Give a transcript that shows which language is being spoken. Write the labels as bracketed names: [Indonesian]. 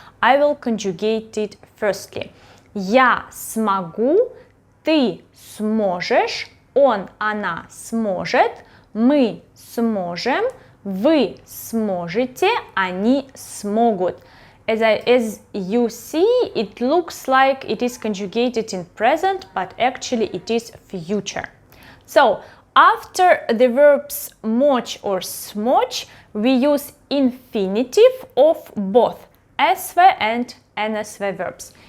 [English] I will conjugate it firstly. [Russian] Я смогу, ты сможешь, он, она сможет, мы сможем, вы сможете, они смогут. [English] As you see, it looks like it is conjugated in present, but actually it is future. So, after the verbs мочь or смочь, we use infinitive of both SV and NSV verbs.